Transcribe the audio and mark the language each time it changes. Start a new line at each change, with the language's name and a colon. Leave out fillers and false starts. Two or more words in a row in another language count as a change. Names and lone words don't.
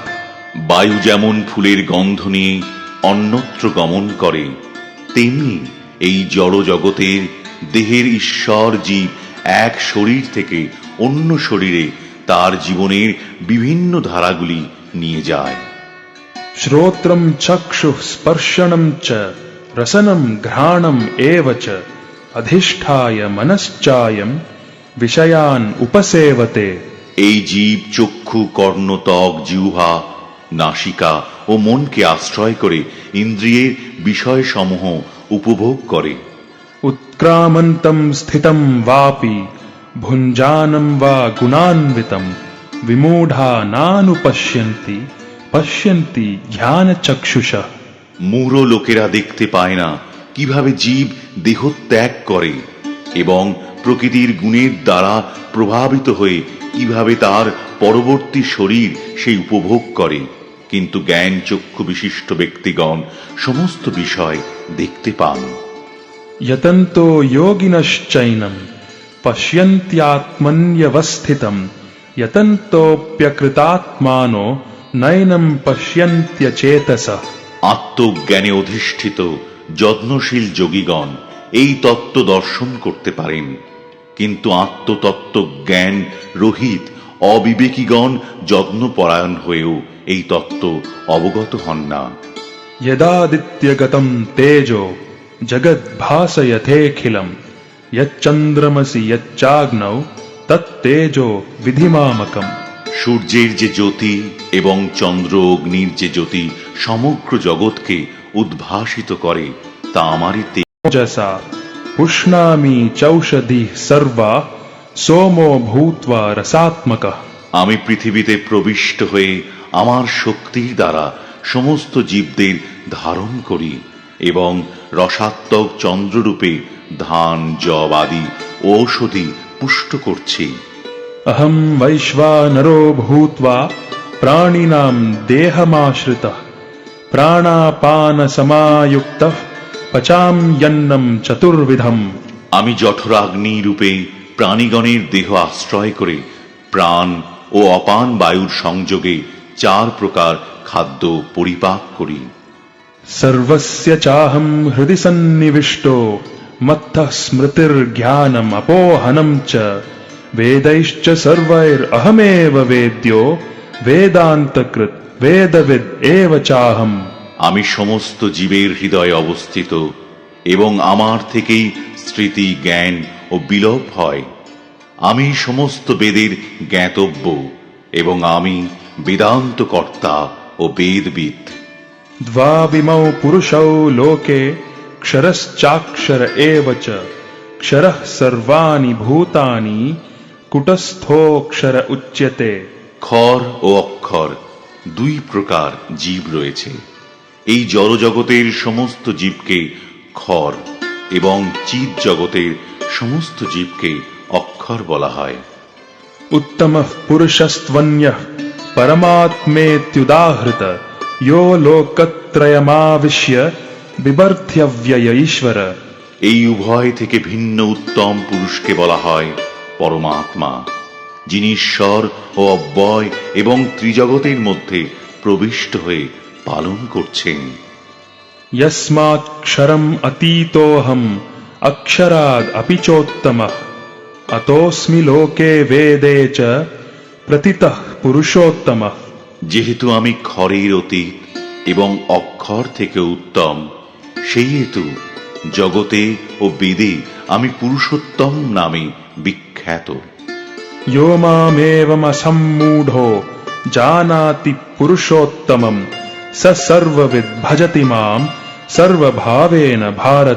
Bangla: বায়ু যেমন ফুলের গন্ধ নিয়ে অন্যত্র গমন করে, তেমনি এই জড় জগতের দেহের ঈশ্বর জীব এক শরীর থেকে অন্য শরীরে তার জীবনের বিভিন্ন ধারাগুলি নিয়ে যায়।
Sanskrit: শ্রোত্রম চক্ষুঃ স্পর্শনম চ রসনম ঘ্রাণম এব চ অধিষ্ঠায় মনশ্চায়ম विषयान् उपसेवते।
Bangla: এই জীব চক্ষু কর্ণ ত্বক জিহ্বা নাসিকা ও মনকে আশ্রয় করে ইন্দ্রিয়ের বিষয়সমূহ উপভোগ করে।
Sanskrit: उत्क्रामन्तं स्थितं वापि भुञ्जानं वा गुणान्वितं विमूढा नानुपश्यन्ति पश्यन्ति ज्ञानचक्षुषः।
Bangla: মূঢ় লোকেরা দেখতে পায় না কিভাবে জীব দেহ ত্যাগ করে এবং প্রকৃতির গুণের দ্বারা প্রভাবিত হয়ে কিভাবে তার পরবর্তী শরীর সেই উপভোগ করে, কিন্তু জ্ঞান চক্ষু বিশিষ্ট ব্যক্তিগণ সমস্ত বিষয় দেখতে পান।
Sanskrit: यतन्तो योगिनश्चैनं पश्यन्त्यात्मन्यवस्थितं यतन्तोऽप्यकृतात्मानो नैनं पश्यन्त्यचेतसः।
Bangla: আত্মজ্ঞানে অধিষ্ঠিত যত্নশীল যোগীগণ এই তত্ত্ব দর্শন করতে পারেন, কিন্তু আত্মতত্ত্ব জ্ঞান রহিত অবিবেকীগণ যত্নপরায়ণ হয়েও এই তত্ত্ব অবগত হন না।
Sanskrit: यदादित्यगतं तेजो जगद्भासयथेऽखिलं यच्चन्द्रमसि यच्चाग्नौ तत्तेजो विधिमामकम्।
Bangla: সূর্যের যে জ্যোতি এবং চন্দ্র অগ্নির যে জ্যোতি সমগ্র জগৎকে উদ্ভাসিত করে তা আমারই
Sanskrit: ओजसा पुष्णामि चौषधिः सर्वा सोमो भूत्वा रसात्मकः।
Bangla: আমি পৃথিবীতে প্রবিষ্ট হয়ে আমার শক্তির দ্বারা সমস্ত জীবদের ধারণ করি এবং রসাত্মক চন্দ্ররূপে ধান যব আদি ঔষধি পুষ্ট করছি।
Sanskrit: अहं वैश्वानरो भूत्वा प्राणिनां देहमाश्रितः प्राणापानसमायुक्तः पचाम्यन्नं चतुर्विधम्।
Bangla: আমি জঠরাগ্নি রূপে প্রাণীগণের দেহ আশ্রয় করে প্রাণ ও অপান বায়ুর সংযোগে 4 প্রকার খাদ্য পরিপাক করি।
Sanskrit: सर्वस्य चाहं हृदि सन्निविष्टो मत्तः स्मृतिर्ज्ञानम् अपोहनं च वेदैश्च सर्वैरहमेव वेद्यो वेदान्तकृत् वेदविद् एव चाहम्।
Bangla: আমি সমস্ত জীবের হৃদয়ে অবস্থিত এবং আমার থেকেই স্মৃতি জ্ঞান ও বিলোপ হয়। আমি সমস্ত বেদের জ্ঞাতব্য এবং আমি বেদান্ত কর্তা ও বেদবিদ।
Sanskrit: द्वाविमौ पुरुषौ लोके क्षरश्चाक्षर एव च क्षरः सर्वाणि भूतानि कुटस्थोऽक्षर उच्यते।
Bangla: ক্ষর ও অক্ষর 2 প্রকার জীব রয়েছে। এই জড়জগতের সমস্ত জীবকে ক্ষর এবং চিৎ জগতের সমস্ত জীবকে অক্ষর বলা হয়।
Sanskrit: उत्तमः पुरुषस्त्वन्यः परमात्मेत्युदाहृत यो लोकत्रयमाविश्य बिभर्त्यव्यय ईश्वर।
Bangla: এই উভয় থেকে ভিন্ন উত্তম পুরুষকে বলা হয় পরমাত্মা, যিনি ঈশ্বর ও অব্যয় এবং ত্রিজগতের মধ্যে প্রবিষ্ট হয়ে পালন করছেন।
Sanskrit: यस्मात्क्षरम् अतीतोऽहम् अक्षराद् अपि चोत्तमः अतोऽस्मि लोके वेदे च प्रतितः पुरुषोत्तमः।
Bangla: যেহেতু আমি ক্ষরের অতীত এবং অক্ষর থেকে উত্তম, সেই হেতু জগতে ও বেদে আমি পুরুষোত্তম নামে বিখ্যাত।
Sanskrit: यो मामेवमसम्मूढो जानाति पुरुषोत्तमम् स सर्वविद् भजति माम् सर्वभावेन भारत।